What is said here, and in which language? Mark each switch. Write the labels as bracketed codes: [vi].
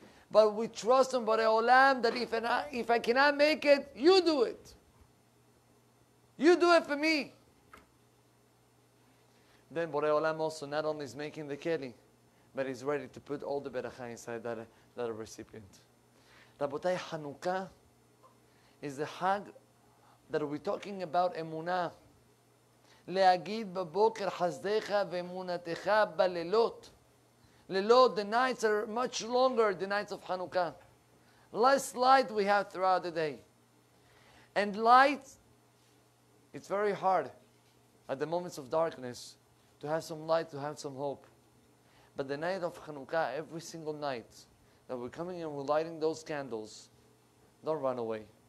[en] But we trust in Borei Olam that if I cannot make it, you do it. You do it for me. Then Borei Olam also not only is making the keli, but he's ready to put all the beracha inside that recipient. Rabotai, Hanukkah is the Hag that we're talking about emunah. [he] להגיד בבוקר חסדיך ואמונתך בלילות. [en] Lilot, the nights are much longer, the nights of Hanukkah. Less light we have throughout the day. And light, it's very hard at the moments of darkness to have some light, to have some hope. But the night of Hanukkah, every single night that we're coming and we're lighting those candles, don't run away.